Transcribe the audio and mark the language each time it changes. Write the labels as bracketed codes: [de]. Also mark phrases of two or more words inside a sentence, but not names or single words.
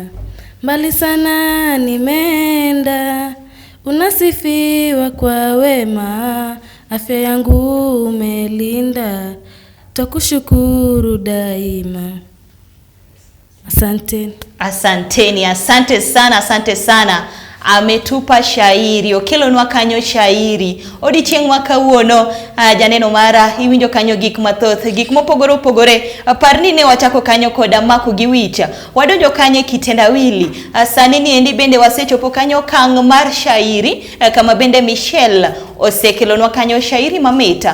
[sw] Mbali sana nimeenda, unasifiwa kwa wema, afya yangu umelinda, takushukuru daima. Asanteni. Asanteni, asante sana, asante sana. Ametupa shairi, [luo] okelo nwa kanyo shairi. Odiochieng' ma kawuono janeno mara iwinjo kanyo gik mathoth, gik mopogore opogore. Parni ne wachako kanyo koda mako gi wich. Wadonjo kanye kitendawili. Sani ni endi bende wasechopo kanyo kang' mar shairi, kama bende Michelle osekelonwa kanyo shairi mamita.